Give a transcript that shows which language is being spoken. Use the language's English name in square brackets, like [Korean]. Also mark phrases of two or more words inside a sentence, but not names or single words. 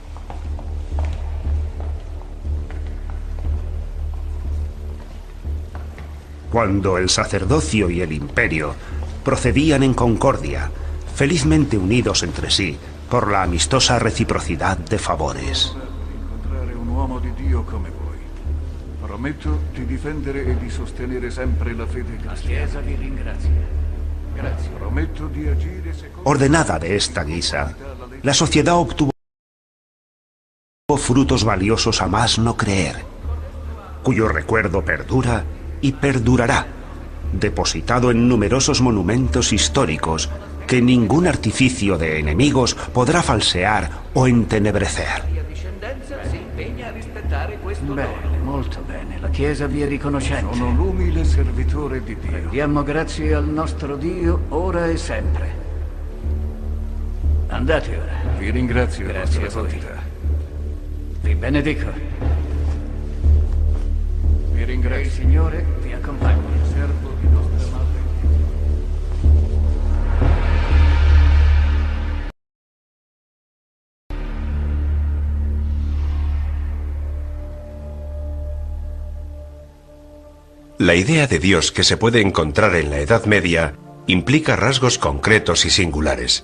[Spanish] Cuando el sacerdocio y el imperio procedían en concordia, felizmente unidos entre sí por la amistosa reciprocidad de favores. [Italian] Incontrare un uomo di Dio come voi. Prometto di difendere e di sostenere sempre la fede cristiana. La Chiesa vi ringrazia. Grazie. Prometto di agire secondo... [Spanish] Ordenada de esta guisa, la sociedad obtuvo frutos valiosos a más no creer, cuyo recuerdo perdura y perdurará, depositado en numerosos monumentos históricos que ningún artificio de enemigos podrà falsear o entenebrecer. [Italian] Bene, molto bene. La Chiesa vi è riconoscente. Sono l'umile servitore di Dio. Diamo grazie al nostro Dio ora e sempre. Andate ora. Vi ringrazio, Grazie vostra a voi. santità. Vi benedico. Vi Il ringrazio. Signore vi accompagni. Servo di nostra madre. [Spanish] La idea de Dios que se puede encontrar en la Edad Media implica rasgos concretos y singulares.